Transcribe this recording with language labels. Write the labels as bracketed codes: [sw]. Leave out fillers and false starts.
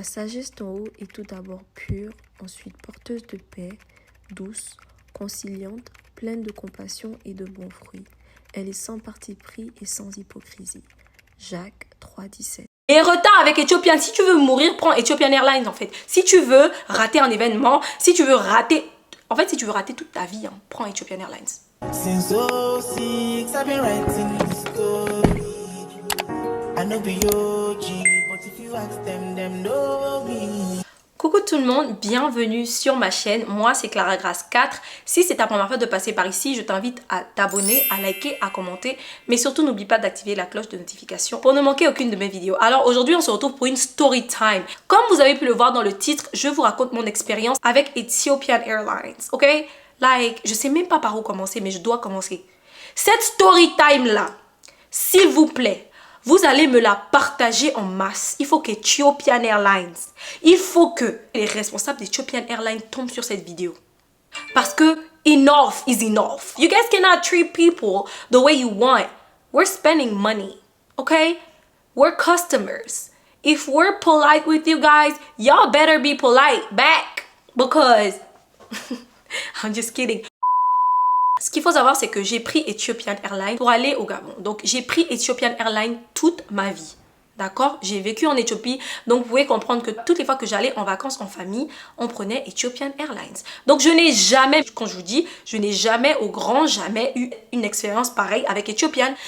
[fr] La sagesse d'en haut est tout d'abord pure, ensuite porteuse de paix, douce, conciliante, pleine de compassion et de bons fruits. Elle est sans parti pris et sans hypocrisie. Jacques 3,17. Et retard avec Ethiopian, si tu veux mourir, prends Ethiopian Airlines en fait. Si tu veux rater un événement, si tu veux rater... En fait, si tu veux rater toute ta vie, prends Ethiopian Airlines. [en] Since 06, I've been writing this story. I know be OG, but if you ask them know me. [fr] Coucou tout le monde, bienvenue sur ma chaîne. Moi, c'est Clara Grace 4. Si c'est ta première fois de passer par ici, je t'invite à t'abonner, à liker, à commenter. Mais surtout, n'oublie pas d'activer la cloche de notification pour ne manquer aucune de mes vidéos. Alors aujourd'hui, on se retrouve pour une story time. Comme vous avez pu le voir dans le titre, je vous raconte mon expérience avec Ethiopian Airlines. Ok? Je sais même pas par où commencer, mais je dois commencer. Cette story time là, s'il vous plaît, vous allez me la partager en masse. Il faut qu'Ethiopian Airlines, il faut que les responsables d'Ethiopian Airlines tombent sur cette vidéo. Parce que [en] enough is enough. You guys cannot treat people the way you want. We're spending money, okay? We're customers. If we're polite with you guys, y'all better be polite back. Because, I'm just kidding. [fr] Ce qu'il faut savoir, c'est que j'ai pris Ethiopian Airlines pour aller au Gabon. Donc, j'ai pris Ethiopian Airlines toute ma vie. D'accord? J'ai vécu en Éthiopie. Donc, vous pouvez comprendre que toutes les fois que j'allais en vacances en famille, on prenait Ethiopian Airlines. Donc, je n'ai jamais, quand je vous dis, je n'ai jamais, au grand jamais, eu une expérience pareille avec Ethiopian.